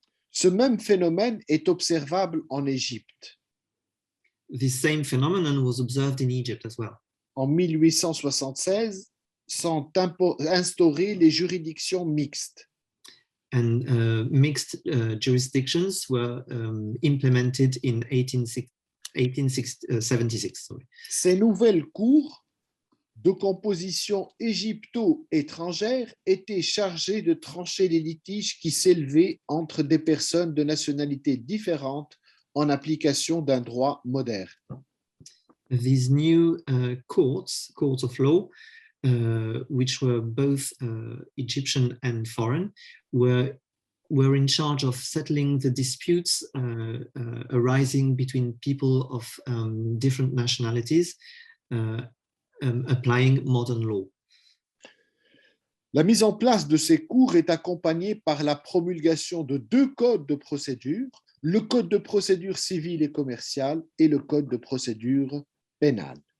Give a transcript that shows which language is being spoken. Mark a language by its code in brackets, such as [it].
[fr] Ce même phénomène est observable en Égypte. [en] This same phenomenon was observed in Egypt as well. [fr] En 1876, sont instaurées les juridictions mixtes. [en] And mixed jurisdictions were implemented in 1876. Sorry. [fr] Ces nouvelles cours de composition égypto-étrangère étaient chargées de trancher les litiges qui s'élevaient entre des personnes de nationalités différentes en application d'un droit moderne. [en] These new courts of law, which were both Egyptian and foreign, were in charge of settling the disputes arising between people of different nationalities, applying modern law. [fr] La mise en place de ces cours est accompagnée par la promulgation de 2 codes de procédure, le code de procédure civile et commerciale et le code de procédure pénale.